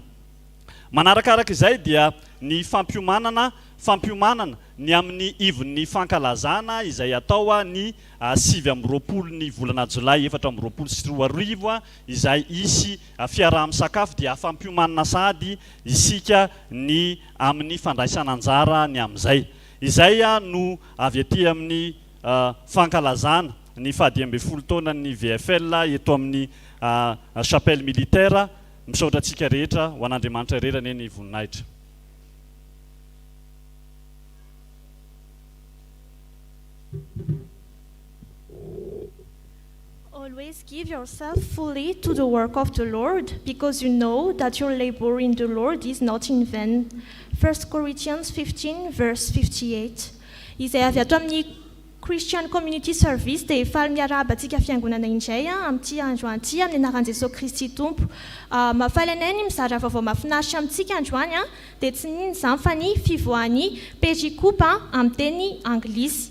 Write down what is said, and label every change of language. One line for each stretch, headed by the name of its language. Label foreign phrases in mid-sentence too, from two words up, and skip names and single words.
Malagasy: Manarakaraka izay dia ny fampiomanana ny amin'ny ivon'ny fankalazana izay atao ny 7 ny volana Jolay 2024 izay isy fiaraha-misakafo dia fampiomanana sady isika ny amin'ny fandraisana anjara ny amin'izay. Izay no avy aty amin'ny fankalazana ny 12 taona ny VFL eto amin'ny
French: chapelle militaire.
Malagasy: Misaotra antsika rehetra ho an'Andriamanitra rerany ny voninahitra.
English: Always give yourself fully to the work of the Lord, because you know that your labor in the Lord is not in vain. 1 Corinthians 15 verse 58.
Malagasy: Izay avy ato amin'ny Christian Community Service dia efa miarahaba antsika fiangonana indray amin'ity androany ity amin'ny anaran'i Jesosy Kristy Tompo. Mahafaly anay ny mizara vaovao mahafinaritra amintsika androany dia tsy nino izany fa ny fivoahan'ny perikoupe amin'ny teny anglisy.